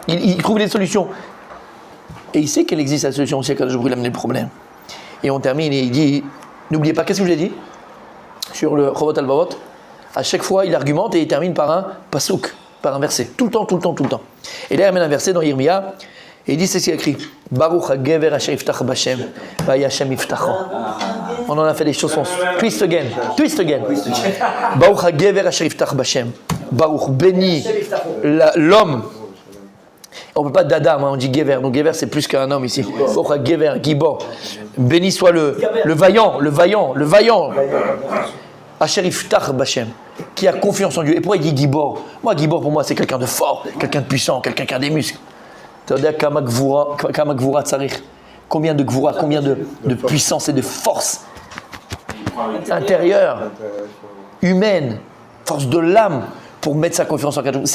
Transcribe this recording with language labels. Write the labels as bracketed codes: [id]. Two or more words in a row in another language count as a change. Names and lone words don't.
[fr] Il trouve des solutions. Et il sait qu'elle existe la solution aussi quand je brûle amener le problème. Et on termine et il dit, n'oubliez pas, qu'est-ce que je l'ai dit sur le [he] חובות הלבבות? [fr] À chaque fois, il argumente et il termine par un pasouk, par un verset. Tout le temps. Et là, il amène un verset dans Yirmia. Et il dit, c'est ce qu'il a écrit. [he] ברוך הגבר אשר יבטח בהשם, והיה השם מבטחו. [fr] On en a fait des chansons. [en] Twist again. [he] ברוך הגבר אשר יבטח בהשם. Baruch, [fr] béni l'homme. On ne peut pas d'Adam, on dit gever. Donc gever, c'est plus qu'un homme ici. [he] ברוך הגבר, גיבור. [fr] Béni soit le vaillant. [he] אשר יבטח בהשם. [fr] Qui a confiance en Dieu. Et pourquoi il dit gibor? Moi, gibor, pour moi, c'est quelqu'un de fort, quelqu'un de puissant, quelqu'un qui a des muscles. [he] כמה גבורה צריך. [fr] Combien de gvura, combien de puissance et de force intérieure, humaine, force de l'âme pour mettre sa confiance en quelque chose.